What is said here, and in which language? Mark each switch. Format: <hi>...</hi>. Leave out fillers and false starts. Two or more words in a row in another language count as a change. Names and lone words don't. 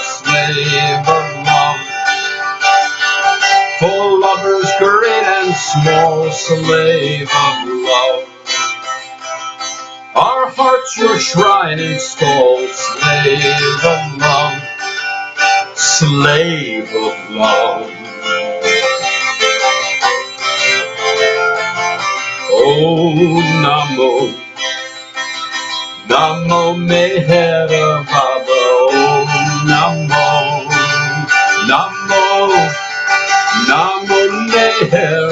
<en>Slave of love, for lovers great and small. Slave of love, our hearts your shrine install. Slave of love, slave of love.</en> <sa>Oh, Namo, Namo Meher Baba. Oh, Namo, Namo, Namo Meher.</sa>